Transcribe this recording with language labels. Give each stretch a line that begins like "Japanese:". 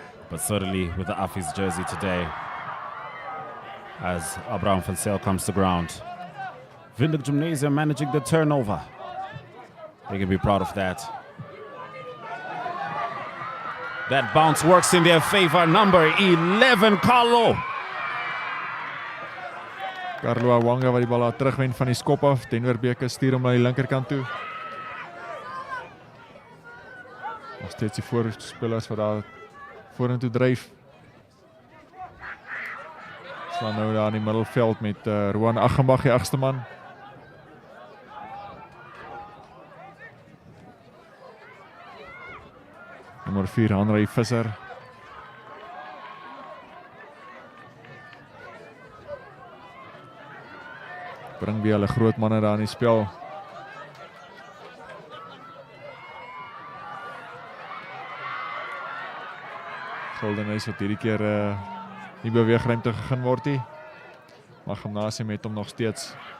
English: But certainly with the Affies jersey today. As Abraham van Zyl comes to ground. Whk Gymnasium managing the turnover. They can be proud of that. That bounce works in their favor. Number 11, Carlo.
Afrikaans: Carlo Awanga wat die bal daar terugwen van die skop af. Denver Bekers stuur hom na die linkerkant toe. Nog steeds die voorspelers wat daar vorentoe dryf. Slaan nou daar in die middelveld met Roan Aggenbach, die agste man. Nommer 4, Henry Visser. Bring weer hulle groot manne daar in die spel. Goldenhuis wat hierdie keer nie beweegruimte gegee word nie. Maar Gymnasium het hom nog steeds.